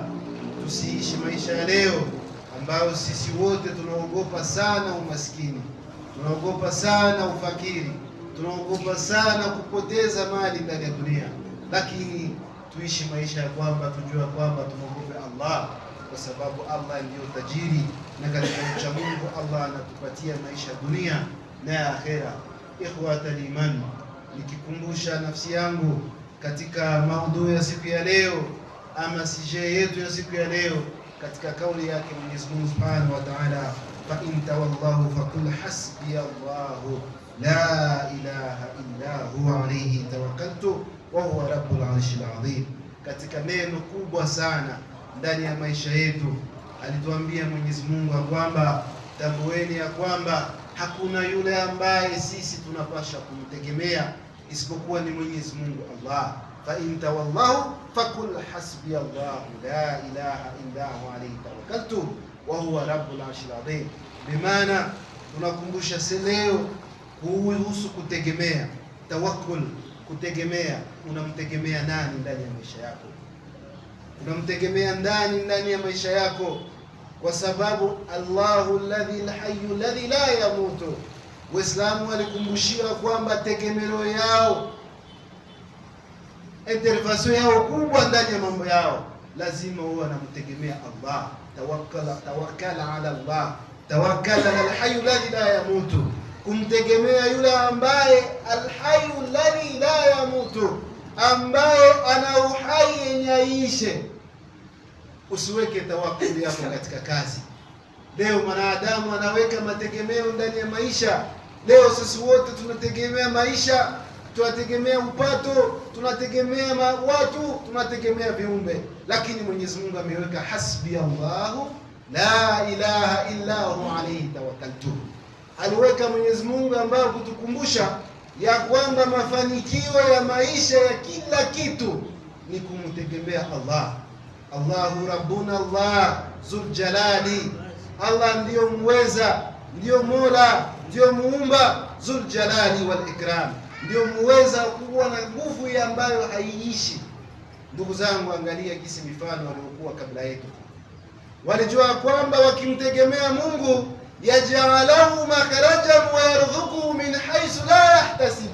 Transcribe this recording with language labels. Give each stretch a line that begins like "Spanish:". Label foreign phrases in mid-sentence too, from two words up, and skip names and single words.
Swahili: Tusiishi maisha ya leo ambayo sisi wote tunaogopa sana umaskini, tunaogopa sana ufakiri, tunaogopa sana kupoteza mali ndani ya dunia, lakini tuishi maisha ya kwamba tujua kwamba tunaogopa Allah, kwa sababu Allah ndiyo tajiri, na katika ucha Mungu Allah anatupatia maisha dunia na akhera.
Arabic: إخوة الإيمان,
Swahili: nikikumbusha nafsi yangu katika maudhui ya siku ya leo ama sije yetu ya siku ya leo, katika kauli yake Mwenyezi Mungu
Arabic: سبحانه وتعالى: فإن تولوا فقل حسبي الله لا إله إلا هو عليه توكلت وهو رب العرش العظيم.
Swahili: Katika neno kubwa sana ndani ya maisha yetu alituambia Mwenyezi Mungu kwamba tambueni ya kwamba hakuna yule ambaye sisi tunapasha kumtegemea isipokuwa ni Mwenyezi Mungu Allah.
Arabic: فإن تولوا فقل حسبي الله لا إله إلا هو عليه توكلت وهو رب العرش العظيم.
Swahili: Bimaana tunakumbusha leo kuhusu kutegemea, tawakkul, kutegemea. Unamtegemea nani ndani ya maisha yako? Unamtegemea ndani ya maisha yako? Kwa sababu
Arabic: الله الذي الحي الذي لا يموت.
Swahili: Waislamu walikumbushia kwamba tegemeo yao, intervention yao kubwa ndani ya mambo yao lazima uwe unamtegemea Allah.
Arabic: توكل على الله توكل على الحي الذي لا يموت,
Swahili: kumtegemea yule ambaye
Arabic: الحي الذي لا يموت,
Swahili: ambaye ana uhai yenye aishe. Usiweke tawakkuli yako katika kazi. Leo mwanadamu anaweka mategemeo ndani ya maisha. Leo sisi wote tunategemea maisha, tunategemea upato, tunategemea watu, tunategemea viumbe, lakini Mwenyezi Mungu ameweka
Arabic: حسبي الله لا إله إلا هو عليه توكلت.
Swahili: Aliweka Mwenyezi Mungu ambaye kutukumbusha ya kwamba mafanikio ya maisha ya kila kitu ni kumtegemea Allah.
Arabic: الله ربنا الله ذو الجلال,
Swahili: Allah ndiyo muweza, ndiyo mola, ndiyo muumba,
Arabic: ذو الجلال والإكرام,
Swahili: ndiyo muweza kuwa na nguvu ambayo haiishi. Ndugu zangu, angalia kisi mifano waliokuwa kabla yetu, walijua kwamba wakimtegemea Mungu
Arabic: يجعله مخرجا ويرزقه من حيث لا يحتسب.